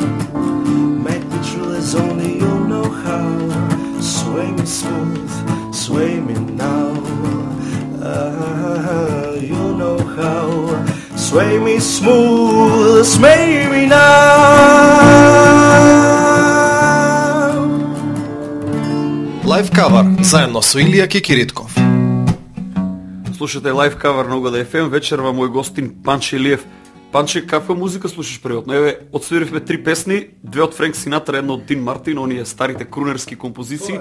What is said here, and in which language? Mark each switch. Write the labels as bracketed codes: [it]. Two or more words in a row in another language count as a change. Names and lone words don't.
[en] Make me true as only you know how. Sway me smooth, sway me now. You know how. Sway me smooth, sway me now. live cover [mk] заедно со Илија Кикиритков. Слушате [en] live cover [mk] на Угода FM, вечерва мој гостин Панче Илиев. Панче, каква музика слушаш пријатно? Еве, отсвиривме 3 песни, 2 од Френк Синатра, една од Дин Мартин, оние старите крунерски композиции.